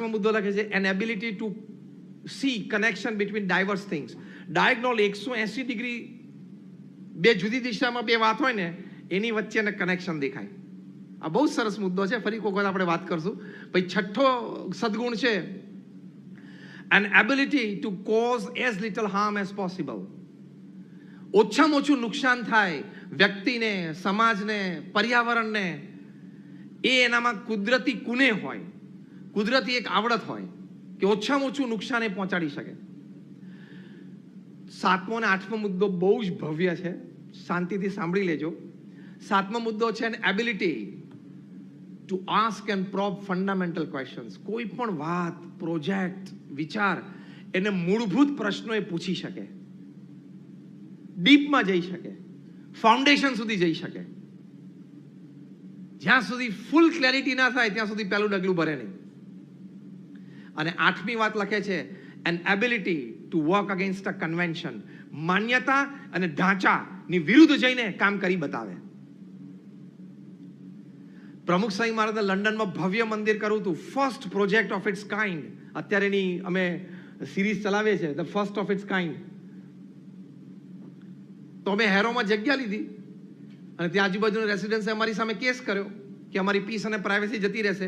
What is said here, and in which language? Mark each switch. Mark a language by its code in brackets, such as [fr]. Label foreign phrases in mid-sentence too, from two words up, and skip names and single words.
[gu] 5મો મુદ્દો લખે છે [en] an ability to see connection between diverse things. [gu] ડાયગોનલ 180 ડિગ્રી બે જુદી દિશામાં બે વાત હોય ને એની વચ્ચેને કનેક્શન દેખાય. આ બહુ સરસ મુદ્દો છે, ફરી કોઈ વખત આપણે વાત કરશું. પછી છઠ્ઠો સદગુણ છે [en] an ability to cause as little harm as possible. [gu] ઓછામાં ઓછું નુકસાન થાય વ્યક્તિને, સમાજને, પર્યાવરણને, એ એનામાં કુદરતી કુને હોય, કુદરતી એક આવડત હોય કે ઓછામાં ઓછું નુકસાન એ પહોંચાડી શકે. 7મો અને 8મો મુદ્દો બહુ જ ભવ્ય છે, શાંતિથી સાંભળી લેજો. 7મો મુદ્દો છે [en] an ability to ask and probe fundamental questions. [gu] કોઈ પણ વાત, પ્રોજેક્ટ, વિચાર એને મૂળભૂત પ્રશ્નો એ પૂછી શકે, ડીપમાં જઈ શકે, ફાઉન્ડેશન સુધી જઈ શકે. જ્યાં સુધી [en] full clarity [gu] ના થાય ત્યાં સુધી પહેલું ડગલું ભરે નહીં. અને 8મી વાત લખે છે [en] an ability to work against a convention. [gu] માન્યતા અને ઢાંચાની વિરુદ્ધ જઈને કામ કરી બતાવે. પ્રમુખ સ્વામી મહારાજે લંડનમાં ભવ્ય મંદિર કરવું હતું, [en] first project of its kind. [gu] અત્યારે એની અમે સિરીઝ ચલાવીએ છીએ, [en] the first of its kind. [gu] તો અમે હેરોમાં જગ્યા લીધી અને ત્યાં આજુબાજુના રેસિડન્સે અમારી સામે કેસ કર્યો કે અમારી પીસ અને પ્રાઇવસી જતી રહેશે.